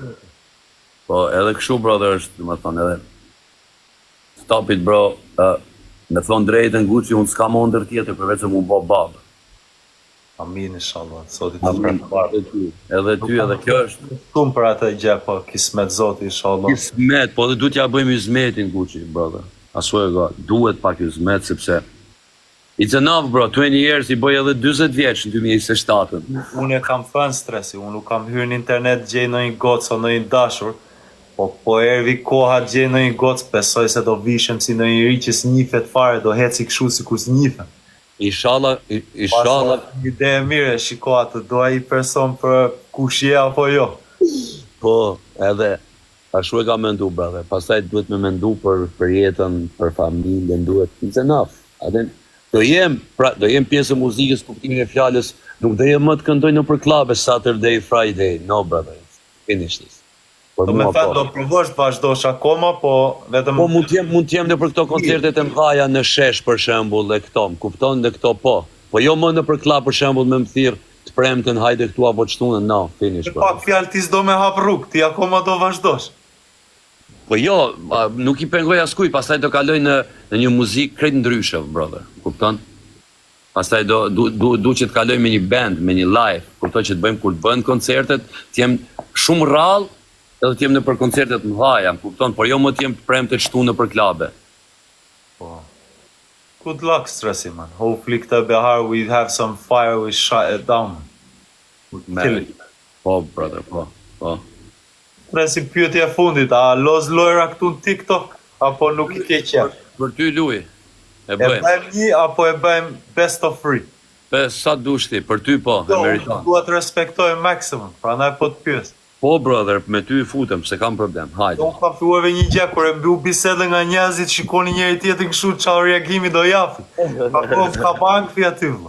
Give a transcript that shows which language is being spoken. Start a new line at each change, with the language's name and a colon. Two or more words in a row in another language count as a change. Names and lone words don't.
Albanian: po edhe kështu brother është, domethënë edhe
English: stop it bro,
Albanian: me thon drejtën Gucci unë s'kam ëndër tjetër përveç se mu bë bab. Amin inshallah. Sot i ta përparë. Edhe ty edhe kjo është Shumë për atë gjë, po kismet Zoti inshallah. kismet, po edhe duhet ja bëjmë hizmetin Gucci brother.
English: I swear God,
Albanian: duhet pak hizmet sepse
English: it's enough bro, 20 years
Albanian: I bëj edhe 40 vjeç në 2027. Unë e kam thënë stresi, unë nuk kam hyrë në internet gjej ndonjë gocë o ndonjë dashur, po ervi koha gjej ndonjë gocë, besoj se do vishem si ndonjë ri që s'njifet fare, do heci kështu sikur s'njifem. Inshallah. Një ide e mire, shiko atë, do ai person për kush je apo jo. Po, edhe ashtu e kam mendu brother. Pastaj duhet me mendu për jetën, për familjen, duhet.
English: It's enough.
Albanian: Do jem pjesë e muzikës, kuptimin e fjalës, nuk do jem më të këndoj në për klube
English: Saturday, Friday. No brother. Finish this.
Albanian: Do me thënë do provosh të vazhdosh akoma, po vetëm... Po mund të jem në për këto koncertet e mdhaja në shesh për shembull dhe këto, më kupton dhe këto po. Po jo më në për klub për shembull me më thirr të premten hajde këtu apo çtunën,
English: no, finish.
Albanian: Pak fjalë ti s'do me hap rrugë, ti akoma do vazhdosh. Po jo, nuk I pengoj askuj, pastaj do kaloj në një muzikë krejt ndryshe, brother, kupton? Pastaj du që të kaloj me një band, me një live, kupton që të bëjmë kur të bëhen koncertet, të jem shumë rrallë, edhe të jem në për koncertet mëdha, kupton, por jo më të jem të premte të shtu në për klabe. Po.
English: Good luck, Stressy, man. Hopefully
Albanian: këtë behar
English: we have some fire, we shut it down. Kill it.
Albanian: Po, brother, po. Stressy, pyetje e fundit, a loz lojra këtu në TikTok, apo nuk I ke qef? Për ty luj, e E bëjmë. bëjmë një, apo e bëjmë
English: best of three?
Albanian: Sa dushti, për ty po, e meriton. Dua të respektoj maksimum, prandaj po të pyes. Po, brother, me ty I futem, se kam problem, hajde. Unë kam filluar një gjë kur e mbyll bisedën nga njerëzit, shikoni njëri tjetrin kështu çfarë reagimi do japi. Apo ka bank aty vëlla.